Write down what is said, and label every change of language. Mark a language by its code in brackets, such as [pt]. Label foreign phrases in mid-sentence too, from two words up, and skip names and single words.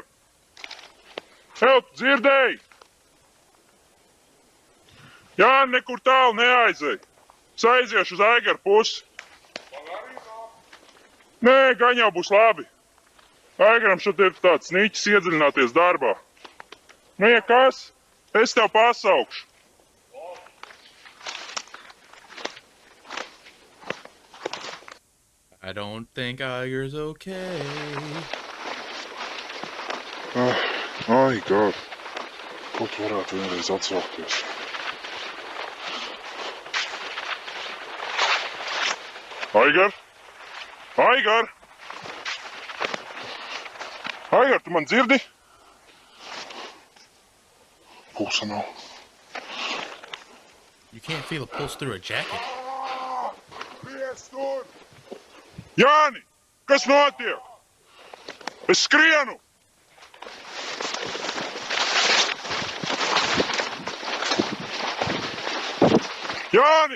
[lv] Ew, tu dzirdēji? Jā, nekur tālu neaizej. Es aiziešu uz Aigaru pusi. Nē, gan jau būs labi. Aigaram šeit ir tāds niķis iedziļināties darbā. Nu, ja kas, es tev pasaukšu. [en] I don't think Aigar's okay. [lv] Aigar, ko tu varētu vienreiz atsaukties? Aigar! Aigar! Aigar, tu man dzirdi? Pulsa nav. [en] You can't feel a pulse through a jacket. [lv] Jāni! Kas notiek? Es skrienu! Jāni!